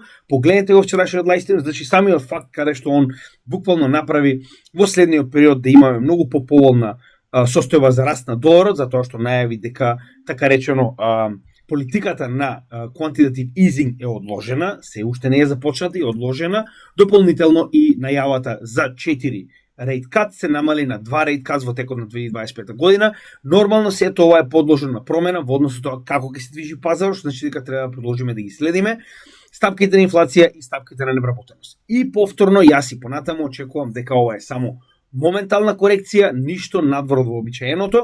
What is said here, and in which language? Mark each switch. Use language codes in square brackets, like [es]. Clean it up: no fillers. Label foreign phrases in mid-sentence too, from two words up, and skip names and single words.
[mk] Погледнете го вчерашниот лайвстрим, значи самиот факт каде што он буквално направи во следниот период да имаме многу поповолна состојба за раст на доларот, затоа што најави дека така речено политиката на [en] quantitative easing [mk] е одложена, се уште не е започната и одложена, дополнително и најавата за 4 [en] rate cut [mk] се намали на 2 [en] rate cuts [mk] во текот на 2025 година. Нормално се тоа е подложено на промена во однос на тоа како ќе се движи пазарот, што значи дека треба да продолжиме да ги следиме стапките на инфлација и стапките на невработеност. И повторно јас и понатаму очекувам дека ова е само моментална корекција, ништо надвор од вообичаеното.